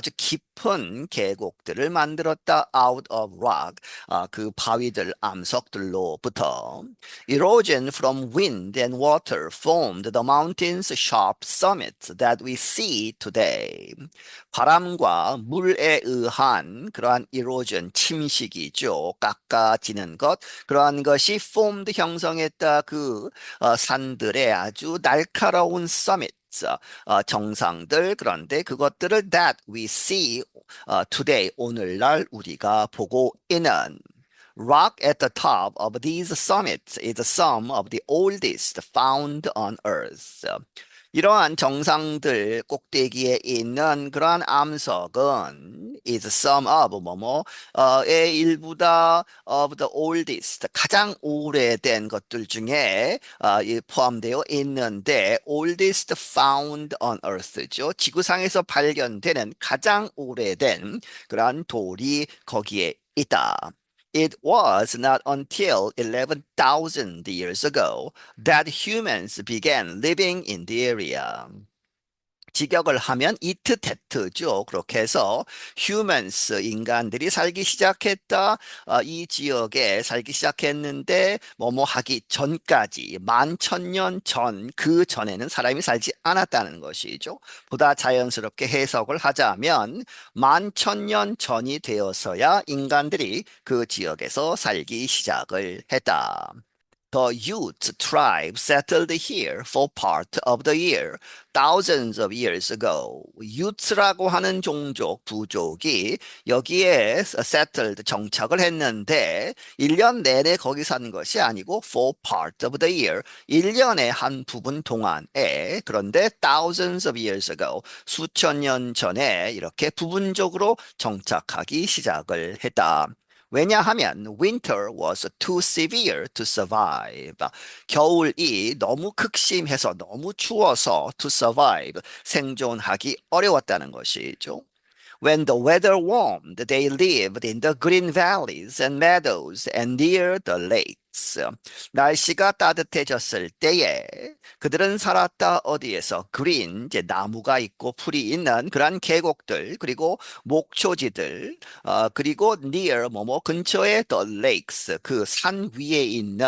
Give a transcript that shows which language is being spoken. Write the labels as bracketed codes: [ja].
[ko] 아주 깊은 계곡들을 만들었다. [en] Out of rock, [ko] 그 바위들, 암석들로부터. [en] Erosion from wind and water formed the mountain's sharp summits that we see today. [ko] 바람과 물에 의한 그러한 erosion, 침식이죠. 깎아지는 것, 그러한 것이 formed, 형성했다. 그 산들의 아주 날카로운 summits, 정상들. 그런데 그것들을 [en] that we see today, [ko] 오늘날 우리가 보고 있는. [en] Rock at the top of these summits is some of the oldest found on Earth. [ko] 이러한 정상들 꼭대기에 있는 그러한 암석은 [en] is some of [ko] 뭐뭐의 일부다. [en] of the oldest, [ko] 가장 오래된 것들 중에 포함되어 있는데 [en] oldest found on earth [ko] 죠. 지구상에서 발견되는 가장 오래된 그러한 돌이 거기에 있다. [en] It was not until 11,000 years ago that humans began living in the area. [ko] 직역을 하면 it that죠. 그렇게 해서 humans, 인간들이 살기 시작했다. 이 지역에 살기 시작했는데 뭐뭐 하기 전까지, 11,000년 전, 그 전에는 사람이 살지 않았다는 것이죠. 보다 자연스럽게 해석을 하자면 11,000년 전이 되어서야 인간들이 그 지역에서 살기 시작을 했다. [en] The Ute tribe settled here for part of the year, thousands of years ago. [ko] Utes라고 하는 종족, 부족이 여기에 settled, 정착을 했는데 1년 내내 거기 사는 것이 아니고 [en] for part of the year, [ko] 1년의 한 부분 동안에. 그런데 [en] thousands of years ago, [ko] 수천 년 전에 이렇게 부분적으로 정착하기 시작을 했다. 왜냐하면 [en] winter was too severe to survive. [ko] 겨울이 너무 극심해서, 너무 추워서 to survive, 생존하기 어려웠다는 것이죠. [en] When the weather warmed, they lived in the green valleys and meadows and near the lakes. [ko] 날씨가 따뜻해졌을 때에 그들은 살았다. 어디에서? green, 이제 나무가 있고 풀이 있는 그런 계곡들, 그리고 목초지들, 그리고 near, 뭐뭐 근처에 [en] the lakes, [ko] 그 산 위에 있는 그러한 호수 근처들에서 살았다.